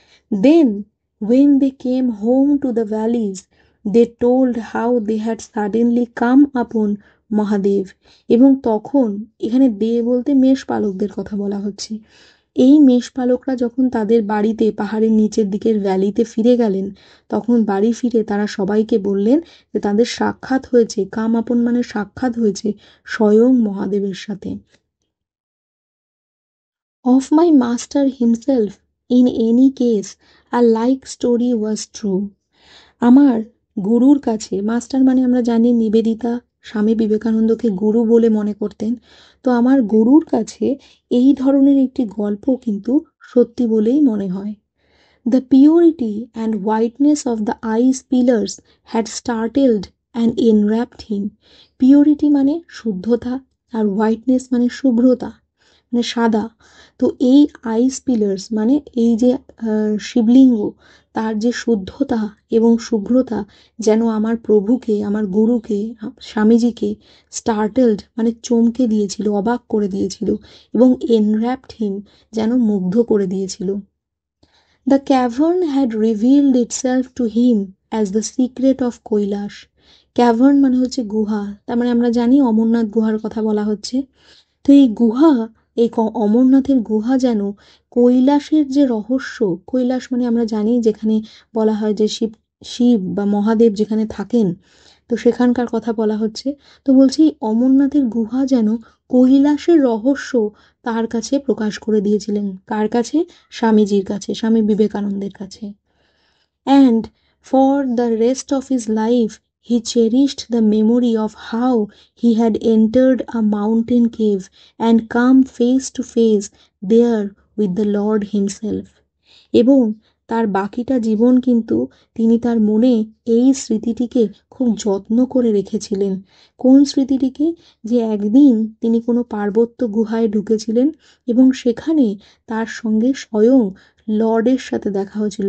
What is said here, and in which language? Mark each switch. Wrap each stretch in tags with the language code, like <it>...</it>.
<en>Then when they came home to the valleys, they told how they had suddenly come upon Mahadev.</en> <bn>এবং তখন এখানে দে বলতে মেষপালকদের কথা বলা হচ্ছে। এই মেষপালকরা যখন তাদের বাড়িতে পাহাড়ের নিচের দিকের ভ্যালিতে ফিরে গেলেন, তখন বাড়ি ফিরে তারা সবাইকে বললেন যে তাদের সাক্ষাৎ হয়েছে,</bn> <en>come upon</en> <bn>মানে সাক্ষাৎ হয়েছে স্বয়ং মহাদেবের সাথে।</bn> <en>Of my master himself in any case a like story was true.</en> <bn>আমার গুরুর কাছে, মাস্টার মানে আমরা জানি নিবেদিতা স্বামী বিবেকানন্দকে গুরু বলে মনে করতেন, তো আমার গুরুর কাছে এই ধরনের একটি গল্প কিন্তু সত্যি বলেই মনে হয়।</bn> <en>The purity and whiteness of the ice pillars had startled and enwrapped him.</en> <bn>Purity মানে শুদ্ধতা, আর হোয়াইটনেস মানে শুভ্রতা, মানে সাদা। তো এই আইস পিলার্স মানে এই যে শিবলিঙ্গ, তার যে শুদ্ধতা এবং শুভ্রতা যেন আমার প্রভুকে, আমার গুরুকে, স্বামীজিকে স্টার্টেলড মানে চমকে দিয়েছিল, অবাক করে দিয়েছিল, এবং এনর্যাপড হিম যেন মুগ্ধ করে দিয়েছিল।</bn> <en>The cavern had revealed itself to him as the secret of Kailash.</en> <bn>Cavern মানে হচ্ছে গুহা, তার মানে আমরা জানি অমরনাথ গুহার কথা বলা হচ্ছে। তো এই গুহা, এই অমরনাথের গুহা যেন কৈলাসের যে রহস্য, কৈলাস মানে আমরা জানি যেখানে বলা হয় যে শিব শিব বা মহাদেব যেখানে থাকেন, তো সেখানকার কথা বলা হচ্ছে। তো বলছি অমরনাথের গুহা যেন কৈলাসের রহস্য তার কাছে প্রকাশ করে দিয়েছিলেন। কার কাছে? স্বামীজির কাছে, স্বামী বিবেকানন্দের কাছে।</bn> <en>And for the rest of his life he cherished the memory of how he had entered a mountain cave and come face to face there with the Lord himself।</en> <bn>এবং তার বাকিটা জীবন কিন্তু তিনি তার মনে এই স্মৃতিটিকে খুব যত্ন করে রেখেছিলেন। কোন স্মৃতিটিকে? যে একদিন তিনি কোনো পার্বত্য গুহায় ঢুকেছিলেন এবং সেখানে তার সঙ্গে স্বয়ং লর্ডের সাথে দেখা হয়েছিল।</bn>